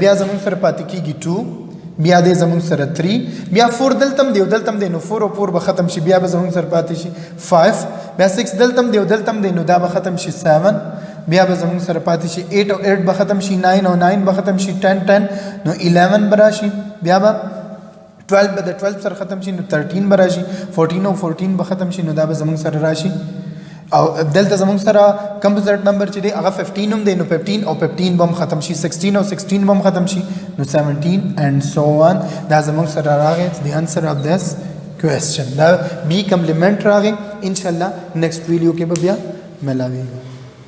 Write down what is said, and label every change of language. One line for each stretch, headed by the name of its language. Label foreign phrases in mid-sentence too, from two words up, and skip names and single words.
Pashto: بیا زموږ سره پاتې کیږي 2, بیا دی زموږ سره 3, بیا 4 دلتم دی او دلتم دی, نو 4 او 4 به ختم شي, بیا به زموږ سره پاتې شي 5, بیا 6 دلتم دی او دلتم دی, نو دا به ختم شي 7, بیا به زموږ سره پاتې شي 8 او 8 به ختم شي 9 او 9 به ختم شي 10 10, نو 11 به راشي, بیا به 12 به د 12 سره ختم شي, نو 13 به راشي, 14 او 14 به ختم شي, نو دا به زموږ سره راشي. او دلته زموږ سره
English: composite number
Pashto: چې دی هغه 15 هم دی, نو 15 او 15 به هم ختم شي, 16 او 16 به هم ختم شي, نو 17
English: and so on.
Pashto: دا زموږ سره راغی
English: the answer of this question.
Pashto: دا بی کمپلیمنٹ راغی.
Arabic: ان شاء الله
English: next video
Pashto: کې به بیا ملاویږو.